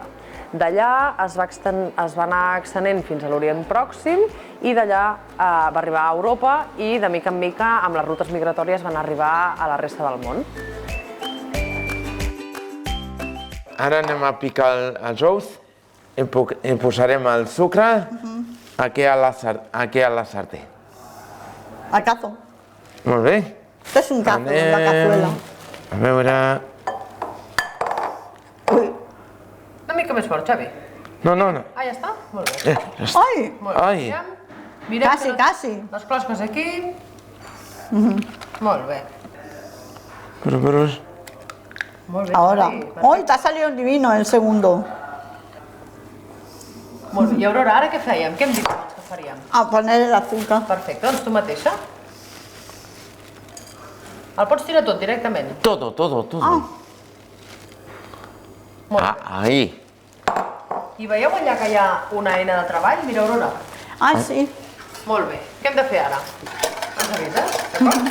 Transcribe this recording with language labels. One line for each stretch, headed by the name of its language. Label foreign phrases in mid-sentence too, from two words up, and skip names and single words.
Catalan: D'allà es va anar extenent fins a l'Orient Pròxim i d'allà va arribar a Europa i de mica en mica amb les rutes migratòries van arribar a la resta del món. Ara anem a picar els ous i posarem el sucre aquí a la sartén.
Spanish: Al cazo.
Catalan: Molt bé.
Spanish: Esto es un cazo, la cazuela.
Catalan: A veure... Uy. Una mica més fort, Xavi. No. Ah, ja està? Molt bé. Ay, Molt bé. Ai. Aviam. Mirem
Spanish: casi,
Catalan: que
Spanish: casi.
Catalan: les closques aquí. Molt bé. Però... Molt bé.
Spanish: Ahora. Xavi. Hoy te ha salido divino el segundo.
Catalan: Molt bé. I Aurora, ara què fèiem? Què hem dit abans que faríem?
Spanish: A poner el azúcar.
Catalan: Perfecte, doncs tu mateixa. El pots tirar tot directament.
Spanish: Todo. Ah,
Catalan: Molt bé.
Spanish: Ahí.
Catalan: I veieu allà que hi ha una eina de treball? Mira, Aurora. ah, sí. Molt bé. Què hem de fer ara? Ens avises, d'acord?